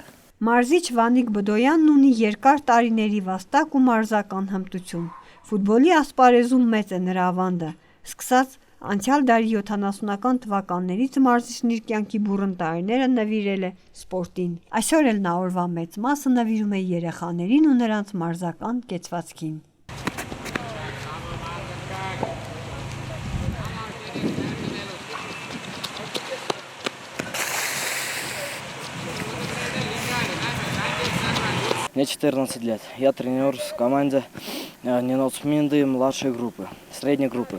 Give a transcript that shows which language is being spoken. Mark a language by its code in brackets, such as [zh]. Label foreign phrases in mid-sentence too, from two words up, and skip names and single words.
[hy] Մարզիչ Վանիկ Բդոյանն ունի երկար տարիների վաստակ ու մարզական հմտություն։ Ֆուտբոլի ասպարեզում մեծ է նրա ավանդը, սկսած անցյալ դարի 70-ական թվականներից մարզիչն իր կյանքի բուռն տարիները նվիրել է սպորտին։ Այսօր էլ նա օրվա մեծ մասը նվիրում է երեխաներին ու նրանց մարզական կեցվածքին։ [ru] Мне 14 лет. Я тренер в команде Ниносминды младшей группы, средней группы.